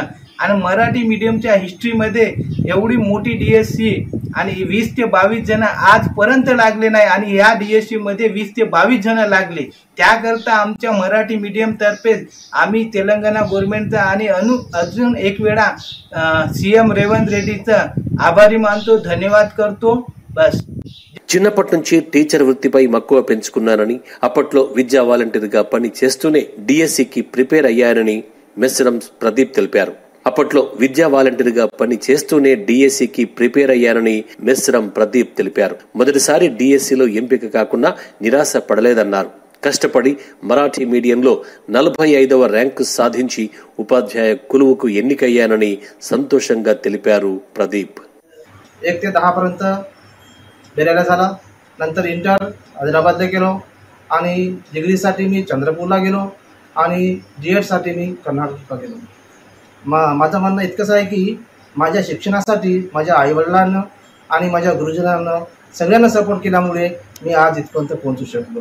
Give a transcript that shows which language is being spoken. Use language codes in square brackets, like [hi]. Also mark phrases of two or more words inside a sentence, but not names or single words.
[mr] आणि मराठी मीडियमच्या हिस्ट्रीमध्ये एवढी मोठी डीएससी आणि 20 ते 22 जण आजपर्यंत लागले नाही, आणि या डीएससी मध्ये 20 ते 22 जण लागले. त्याकरता आमच्या मराठी मीडियम तर्फे आम्ही तेलंगणा गव्हर्नमेंटचा आणि अजून एक वेळा सीएम रेवंत रेड्डीचा आभारी मानतो, धन्यवाद करतो. बस. [te] చిన్నప్పటి నుంచి టీచర్ వృత్తిపై మక్కువ పెంచుకున్నానని, అప్పట్లో విద్యా వాలంటీర్గా పని చేస్తూనే డిఎస్సికి ప్రిపేర్ అయ్యారని మెస్రం ప్రదీప్ తెలిపారు. అప్పట్లో విద్యా వాలంటీర్గా పని చేస్తూనే డిఎస్సికి ప్రిపేర్ అయ్యారని మెస్రం ప్రదీప్ తెలిపారు. మొదటిసారి డిఎస్సిలో ఎంపిక కాకుండా నిరాశ పడలేదన్నారు. కష్టపడి మరాఠీ మీడియంలో 45వ ర్యాంకు సాధించి ఉపాధ్యాయ కొలువుకు ఎన్నికయ్యానని సంతోషంగా తెలిపారు ప్రదీప్. [mr] 1 ते 10 पर्यंत बेल्याला झाला. नंतर इंटर हैदराबादला गेलो आणि डिग्रीसाठी मी चंद्रपूरला गेलो आणि डीएडसाठी मी कर्नाटकला गेलो. माझं म्हणणं इतकंच आहे की माझ्या शिक्षणासाठी माझ्या आईवडिलांना आणि माझ्या गुरुजनांना सगळ्यांना सपोर्ट केल्यामुळे मी आज इथपर्यंत पोहोचू शकलो.